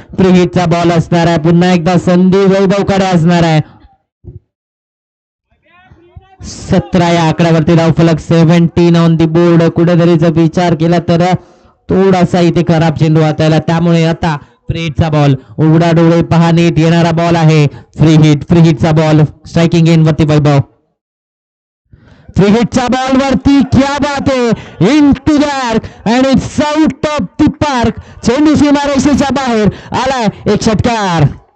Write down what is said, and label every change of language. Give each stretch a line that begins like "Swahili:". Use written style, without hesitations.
Marathi: Free हिटचा ball असणार आहे. पुन्हा एकदा संधी वैभवकडे असणार आहे. 17 या आकड्यावरती धावफलक. 17 ऑन दी बोर्ड. कुठेतरी जर विचार केला तर थोडासा इथे खराब चेंडू हाताळला, त्यामुळे आता फ्री हिटचा बॉल. उघडा डोळे पहा नीट, येणारा बॉल आहे free hit. Free हिटचा ball striking end वरती वैभव. फ्री हिटच्या बॉल वरती क्या बात आहे.
English: Into the arc and it's out of the park.
Marathi: चेंडू सीमारेषेच्या बाहेर आलाय एक षटकार.